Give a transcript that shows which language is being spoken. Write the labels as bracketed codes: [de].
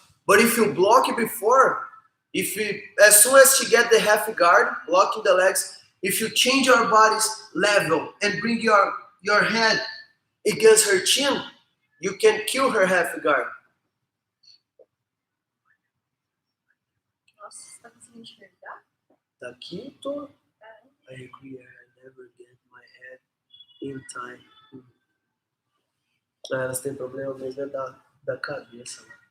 [en] But if you block it before, as soon as she get the half guard, blocking the legs, if you change your body's level and bring your head against her chin, you can kill her half guard. [pt] Nossa, você tá conseguindo enxergar? Daqui tô. [en] I agree, I never get my head in time. [pt] Elas têm problema mesmo é da cabeça, né?